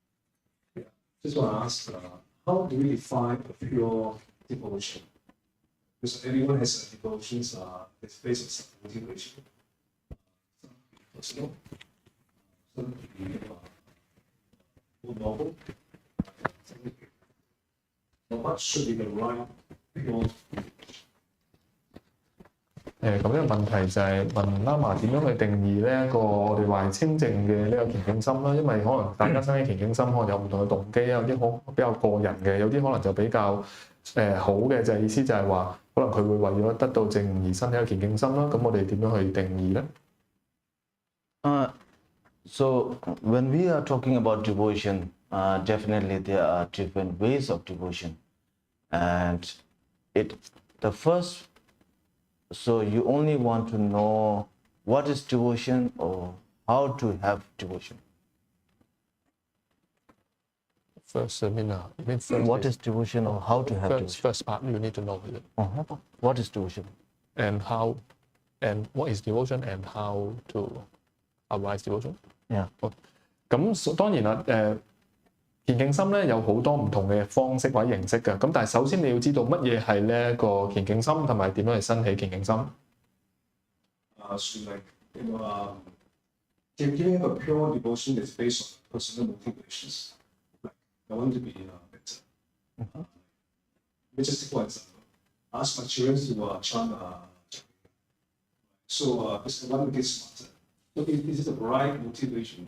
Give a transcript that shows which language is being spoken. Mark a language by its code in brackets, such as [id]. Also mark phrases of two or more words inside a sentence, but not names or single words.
[en] Just want to ask, how do we define a pure devotion? because everyone has devotions that's based on some motivation. Personal, some more noble. So what should be the right pure? [yue] 咁呢個問題就係問喇嘛點樣去定義呢一個我哋話清淨嘅呢個虔敬心啦，因為可能大家生起虔敬心可能有唔同嘅動機啊，有啲比較個人嘅，有啲可能就比較好嘅，就係意思就係話可能佢會為咗得到證悟而生起虔敬心啦。咁我哋點樣去定義呢？ [en] So when we are talking about devotion, definitely there are different ways of devotion, and the first. So you only want to know what is devotion or how to have devotion. First, What is devotion or how to have devotion? First part you need to know it. What is devotion? And how, and what is devotion and how to arise devotion? Yeah. [yue] 咁當然啦，虔敬心咧有好多唔同嘅方式或者形式嘅，咁但係首先你要知道乜嘢係呢一個虔敬心，同埋點樣去生起虔敬心。 [en] So like giving a pure devotion is based on personal motivations. Like I want to be better. Let's just take one example. Ask my children to chant. So because I want to get smarter. So is it the right motivation?